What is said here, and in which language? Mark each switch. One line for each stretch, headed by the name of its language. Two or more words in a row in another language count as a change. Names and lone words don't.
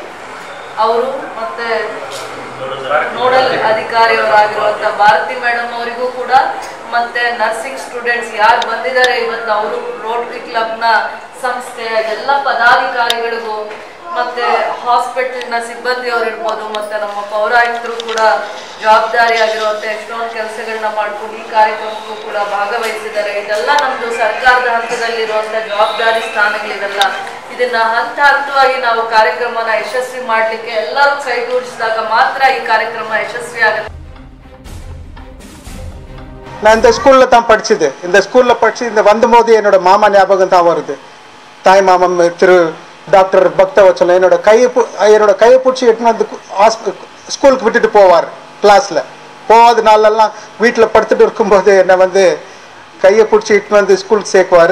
Kannada: ಅವರು ಮತ್ತೆ ನೋಡಲ್ ಅಧಿಕಾರಿಯವರಾಗಿರುವಂಥ ಭಾರತಿ ಮೇಡಮ್ ಅವರಿಗೂ ಕೂಡ ಮತ್ತೆ
English: nursing students
Kannada: ಯಾರು ಬಂದಿದ್ದಾರೆ ಇವತ್ತು ಅವರು ರೋಟರಿ ಕ್ಲಬ್ನ ಸಂಸ್ಥೆಯ ಎಲ್ಲ ಪದಾಧಿಕಾರಿಗಳಿಗೂ ಮತ್ತೆ ಹಾಸ್ಪಿಟಲ್ನ ಸಿಬ್ಬಂದಿಯವರು ಇರ್ಬೋದು, ಮತ್ತೆ ನಮ್ಮ ಪೌರಾಯುಕ್ತರು ಕೂಡ ಜವಾಬ್ದಾರಿಯಾಗಿರುವಂಥ ಎಷ್ಟೊಂದು ಕೆಲಸಗಳನ್ನ ಮಾಡ್ಕೊಂಡು ಈ ಕಾರ್ಯಕ್ರಮಕ್ಕೂ ಕೂಡ ಭಾಗವಹಿಸಿದ್ದಾರೆ. ಇದೆಲ್ಲ ನಮ್ದು ಸರ್ಕಾರದ ಹಂತದಲ್ಲಿರುವಂಥ ಜವಾಬ್ದಾರಿ ಸ್ಥಾನಗಳಿವೆಲ್ಲ. ಇದನ್ನ ಹಂತ ಹಂತವಾಗಿ ನಾವು ಕಾರ್ಯಕ್ರಮನ ಯಶಸ್ವಿ ಮಾಡಲಿಕ್ಕೆ ಎಲ್ಲರೂ ಕೈಗೂಡಿಸಿದಾಗ ಮಾತ್ರ ಈ ಕಾರ್ಯಕ್ರಮ ಯಶಸ್ವಿ ಆಗುತ್ತೆ.
Tamil: நான் இந்த ஸ்கூலில் தான் படித்தது. இந்த ஸ்கூலில் படித்து இந்த வந்தபோது என்னோட மாமா ஞாபகம் தான் வருது. தாய் மாமன் திரு டாக்டர் பக்தவச்சலம் என்னோட கையை பிடிச்சி எட்டுன்னு வந்து ஸ்கூலுக்கு விட்டுட்டு போவார். கிளாஸில் போகாத நாளெல்லாம் வீட்டில் படுத்துட்டு இருக்கும்போது என்னை வந்து கையை பிடிச்சி இட்டுன்னு வந்து ஸ்கூலுக்கு சேர்க்குவார்.